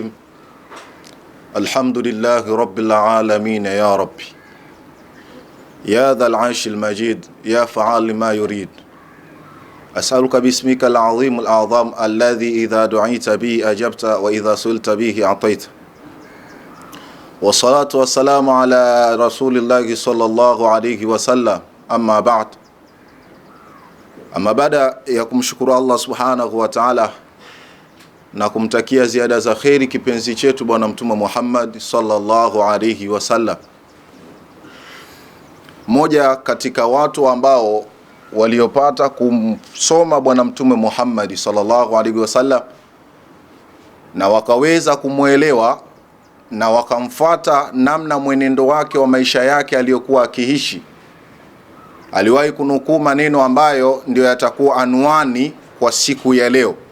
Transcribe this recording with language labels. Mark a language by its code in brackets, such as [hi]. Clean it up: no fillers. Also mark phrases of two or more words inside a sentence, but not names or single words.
[ar] الحمد لله رب العالمين يا ربي يا ذا العرش المجيد يا فعال لما يريد. أسألك باسمك العظيم الأعظم الذي إذا دعيت به أجبت وإذا سئلت به أعطيت. والصلاة والسلام على رسول الله صلى الله عليه وسلم. أما بعد. [sw] Ama baada ya kumshukuru Allah [ar] سبحانه وتعالى [sw] na kumtakia ziada za kheri kipenzi chetu bwana mtume Muhammad [ar] صلى الله عليه وسلم, [sw] moja katika watu ambao waliopata kumsoma bwana mtume Muhammad [ar] صلى الله عليه وسلم [sw] na wakaweza kumuelewa na wakamfuata namna mwenendo wake wa maisha yake aliyokuwa akiishi, aliwahi kunukuu maneno ambayo ndio yatakuwa anwani kwa siku ya leo.